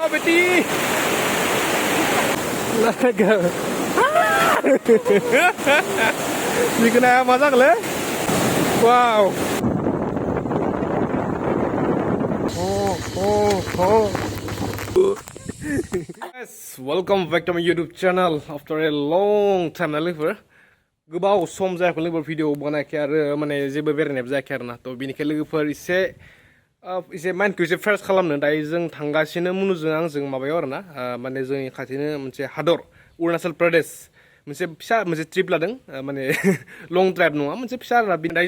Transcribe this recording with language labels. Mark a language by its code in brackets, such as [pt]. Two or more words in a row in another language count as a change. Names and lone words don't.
[brx] बेटी लागा बिकना मजा गले वाव [en] Guys, welcome back to my YouTube channel after a long time [brx] लोगोफोर गोबाव सम जायाखै लोगोफोर भिडिअ बानायाखै आरो माने जेबो बेरायनायबो जायाखै आरोना थ' बेनिखाय लोगोफोर एसे माइन्डखौ एसे फ्रेश खालामनो दायो जों थांगासिनो मुनुजों आंजों माबायाव आरोना माने जोंनि खाथिनो मोनसे हादर अरुणाचल प्रदेश मोनसे ट्रिप लादों माने [en] long drive [brx] नङा मोनसे फिसा आरोना दायो